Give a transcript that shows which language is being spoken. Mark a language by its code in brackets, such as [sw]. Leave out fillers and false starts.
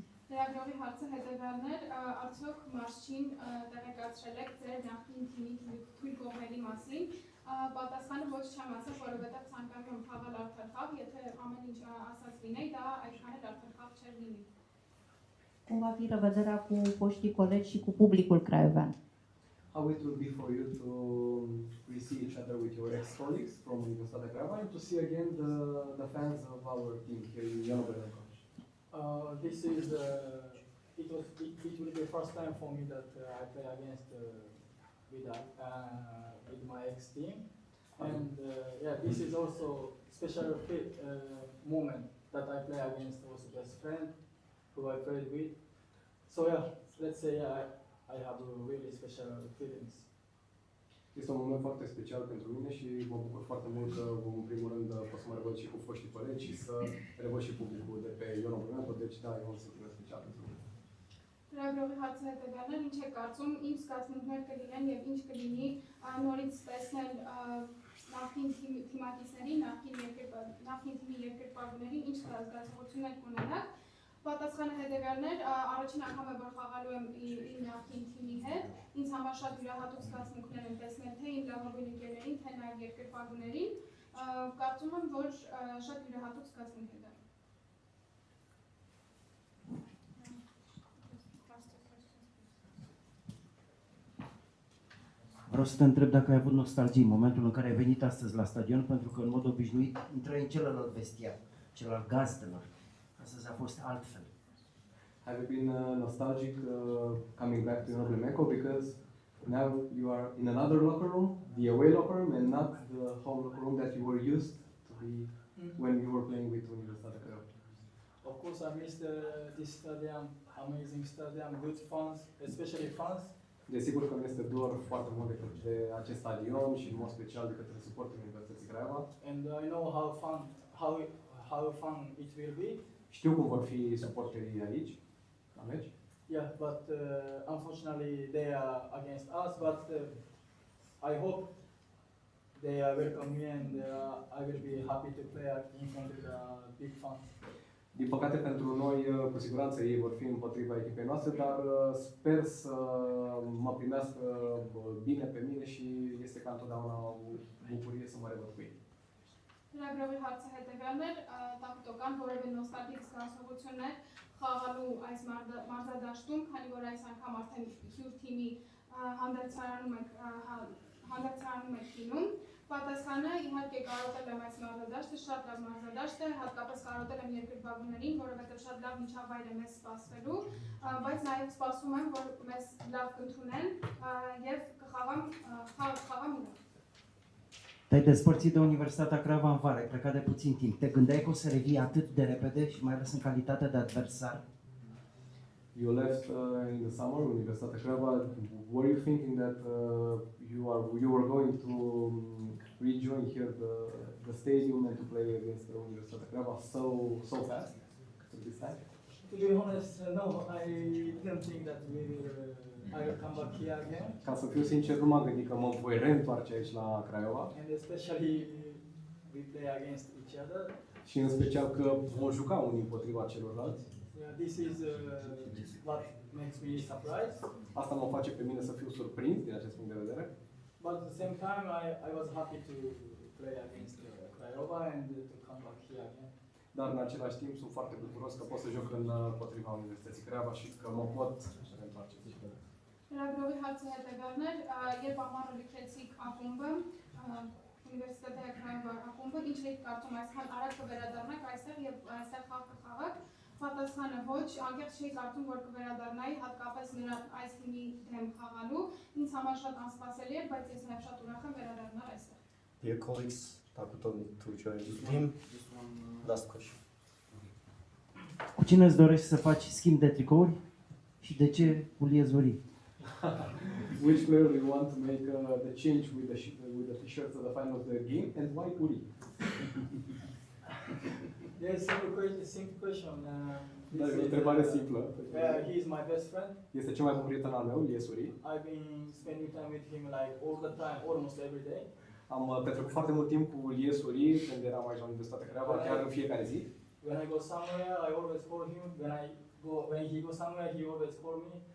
[hy] Լրագրողի հարցը հետևյալն էր, արդյոք Մարշչին տեղեկացրել եք ձեր նախկին թիմի թույլ կողմերի մասին, պատասխանը ոչ չեմ ասել, որովհետև ցանկանում եմ խաղալ արդար խաղ, եթե ամեն ինչ ասած լինեի, դա այդքան էլ արդար խաղ չէր լինի։ [ro] Cum va fi răvădarea cu foștii colegi și cu publicul craiovean? [en] How it will be for you to see each other with your ex-colleagues from Universitatea Craiova and to see again the fans of our team here in Ianoverenco. This is it will be the first time for me that I play against with my ex team, and yeah, this is also special moment that I play against also best friend who I played with. So yeah, let's say I have really special feelings. [ro] Este un moment foarte special pentru mine și mă bucur foarte mult că vom, în primul rând, pot să mă revăd și cu foștii colegi și să revăd și publicul de pe Ion Obrăneanu, deci da, e un sentiment special pentru mine. [hy] Լրագրողի հարցը հետևյալն է, ինչ է կարծում, ինչ զգացմունքներ կլինեն եւ ինչ կլինի նորից տեսնել նախկին թիմակիցներին, նախկին թիմի երկրպագուներին, ինչ զգացողություններ կունենաք։ Պատասխանը հետևյալն էր, առաջին անգամ է որ խաղալու եմ իմ նախկին թիմի հետ, ինձ համար շատ յուրահատուկ զգացմունքներ եմ տեսնել թե իմ լավագույն ընկերներին, թե նաեւ երկրպագուներին, կարծում եմ որ շատ յուրահատուկ զգացմունք է դա։ [ro] Vreau să te întreb dacă ai avut nostalgie în momentul în care ai venit astăzi la stadion, pentru că în mod obișnuit intrai în celălalt vestiar, celălalt gazdelor. Astăzi a fost altfel. [en] Have you been nostalgic coming back to Ion because now you are in another locker room, the away locker room, and not the home locker room that you were used to be when you were playing with Universitatea Craiova? Of course, I missed this stadium, amazing stadium, good fans, especially fans. [ro] Desigur că mi este dor foarte mult de acest stadion și în mod special de către suportul Universității Craiova. [en] And I know how fun it will be. [ro] Știu cum vor fi suporterii aici, la meci. [en] Yeah, but unfortunately they are against us. But I hope they welcome me and I will be happy to play in front of the big fans. [ro] Din păcate pentru noi, cu siguranță ei vor fi împotriva echipei noastre, dar sper să mă primească bine pe mine și este ca întotdeauna o bucurie să mă revăd cu ei. [hy] Լրագրողի հարցը հետևյալն էր, տակտոկան որևէ նոստալգիկ զգացողություններ խաղալու այս մարզադաշտում, քանի որ այս անգամ արդեն հյուր թիմի հանդերձարանում եք լինում։ Պատասխանը իհարկե կարոտել եմ այս մարզադաշտը, շատ լավ մարզադաշտ է, հատկապես կարոտել եմ երկրպագուներին, որովհետև շատ լավ միջավայր է մեզ սպասվելու, բայց նաև սպասում եմ, որ մեզ լավ կընդունեն եւ կխաղամ իրար։ [ro] Te-ai despărțit de Universitatea Craiova în vară, ai plecat de puțin timp. Te gândeai că o să revii atât de repede și mai ales în calitate de adversar? [en] You left in the summer, Universitatea Craiova. Were you thinking that you were going to rejoin here the stadium and to play against the Universitatea Craiova so fast at this time? To be honest, no, I didn't think that I will come back here again. [ro] Ca să fiu sincer, nu m-am gândit că mă voi reîntoarce aici la Craiova. [en] And especially we play against each other. [ro] Și în special că vom juca unii împotriva celorlalți. [en] Yeah, this is what makes me surprised. [ro] Asta mă face pe mine să fiu surprins din acest punct de vedere. [en] But at the same time, I was happy to play against Craiova and to come back here again. [ro] Dar în același timp sunt foarte bucuros că pot să joc împotriva Universității Craiova și că mă pot reîntoarce. [hy] Լրագրողի հարցը հետևյալն էր, երբ ամառը լքեցիք ակումբը, Ունիվերսիտետի Craiova ակումբը, ինչ եք կարծում այսքան արագ կվերադառնաք այստեղ եւ այստեղ խաղ կխաղաք։ Պատասխանը ոչ, անկեղծ չի կարծում, որ կվերադառնայի, հատկապես նրա այս թիմի դեմ խաղալու։ Ինձ համար շատ անսպասելի էր, բայց ես նաեւ շատ ուրախ եմ վերադառնալ այստեղ։ [en] Dear colleagues, Takuton to join the team. Last question. [ro] Cu cine îți dorești să faci schimb de tricouri și de ce cu Liezuri? [en] Which player do you want to make the change with the t-shirts at the final of the game and why Uri? Yes, simple question. [ro] Da, e o întrebare simplă. [en] He is my best friend. [ro] Este cel mai bun prieten al meu, Liesuri. [en] I've been spending time with him like all the time, almost every day. [ro] Am petrecut foarte mult timp cu Liesuri când eram aici la Universitatea Craiova, chiar în fiecare zi. [en] When I go somewhere, I always call him. When he goes somewhere, he always call me.